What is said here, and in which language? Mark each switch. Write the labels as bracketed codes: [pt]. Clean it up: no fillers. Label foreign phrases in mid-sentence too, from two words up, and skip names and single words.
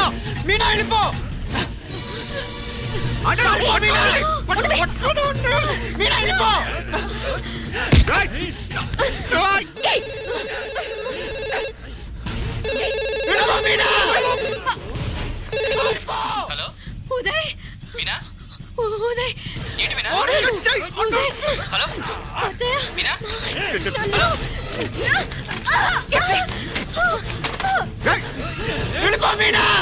[ta] மீனா எழுப்போ. அடடா, மீனா. மீனா எழுப்போ. டேய். டேய். எழுப்போ, மீனா. [te] హలో ఉదయ్ మీనా ఉదయ్ ఏంటి మీనా ఉదయ్ హలో అత్తయ్య మీనా డేయ్, వెళ్ళిపో మీనా.